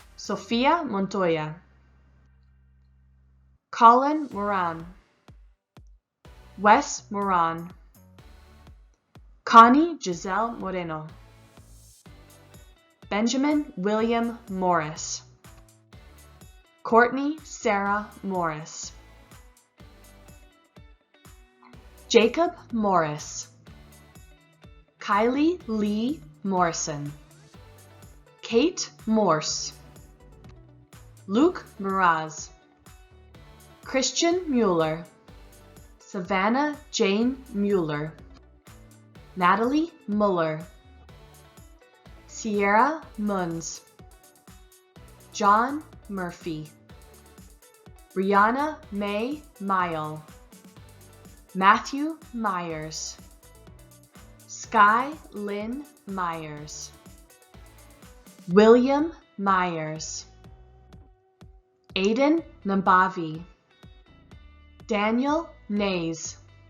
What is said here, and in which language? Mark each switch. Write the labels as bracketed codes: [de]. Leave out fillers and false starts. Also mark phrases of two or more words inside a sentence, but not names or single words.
[en] Sofia Montoya. Colin Moran, Wes Moran, Connie Giselle Moreno, Benjamin William Morris, Courtney Sarah Morris, Jacob Morris, Kylie Lee Morrison, Kate Morse, Luke Miraz, Christian Mueller, Savannah Jane Mueller, Natalie Muller, Sierra Munz, John Murphy, Brianna May Mile, Matthew Myers, Sky Lynn Myers, William Myers, Aiden Nambavi, Daniel Nays,